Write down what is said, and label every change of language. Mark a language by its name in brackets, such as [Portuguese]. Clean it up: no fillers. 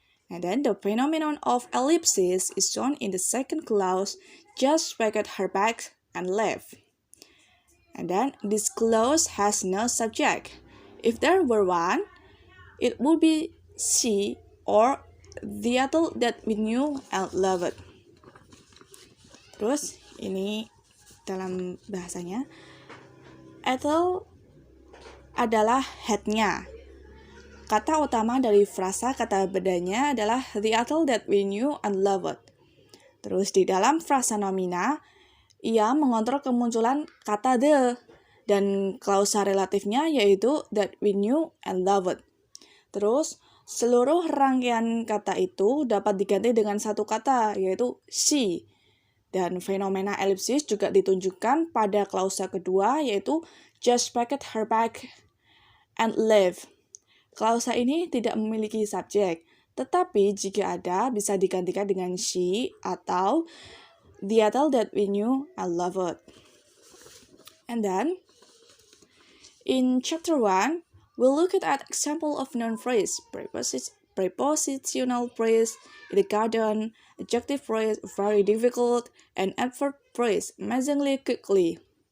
[English] And then the phenomenon of ellipsis is shown in the second clause, just packed her bags and left. And then this clause has no subject. If there were one, it would be she or the adult that we knew and loved. [Indonesian] Terus ini dalam bahasanya, Ethel adalah head-nya. Kata utama dari frasa kata bedanya adalah [English] the adult that we knew and loved. [Indonesian] Terus di dalam frasa nomina, ia mengontrol kemunculan kata the dan klausa relatifnya yaitu [English] that we knew and loved. [Indonesian] Terus seluruh rangkaian kata itu dapat diganti dengan satu kata, yaitu she. Dan fenomena elipsis juga ditunjukkan pada klausa kedua, yaitu [English] just packed her bag and left. [Indonesian] Klausa ini tidak memiliki subjek, tetapi jika ada, bisa digantikan dengan she atau [English] the adult that we knew and loved. And then, in chapter 1, we'll look at example of noun phrase, prepositional phrase, in the garden, adjective phrase, very difficult, and adverb phrase, amazingly quickly.